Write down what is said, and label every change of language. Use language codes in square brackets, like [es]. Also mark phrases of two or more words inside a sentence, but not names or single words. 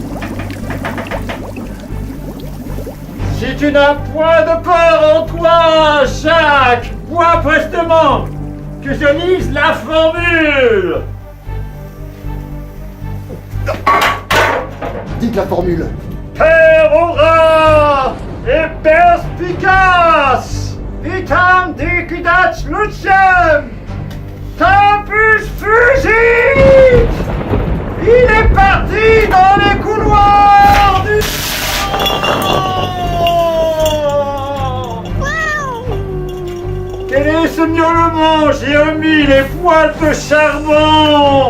[fr] Si tu n'as point de peur en toi, Jacques, bois prestement, que je lise la formule. Dites la formule. [la] Perora et perspicace, vitam dicudat lucem, tempus fugit. [fr] Il est parti dans les couloirs du... Quel est ce miaulement? J'ai omis les poils de charbon.